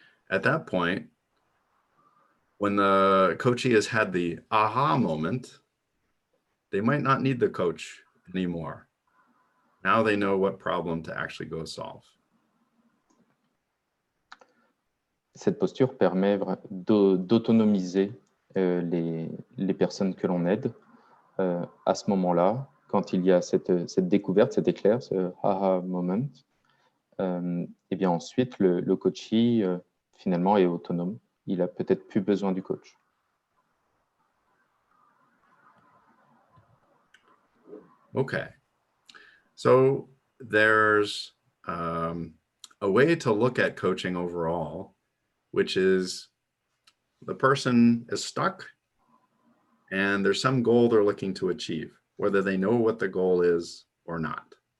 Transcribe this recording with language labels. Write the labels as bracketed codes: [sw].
[en] At that point, when the coachee has had the aha moment, they might not need the coach anymore. Now they know what problem to actually go solve. [fr] Cette posture permet d'autonomiser les personnes que l'on aide à ce moment-là, quand il y a cette découverte, cet éclair, ce aha moment. Et bien ensuite, le coachee finalement est autonome. Il a peut-être plus besoin du coach. [en] Okay, so there's a way to look at coaching overall, which is the person is stuck and there's some goal they're looking to achieve, whether they know what the goal is or not.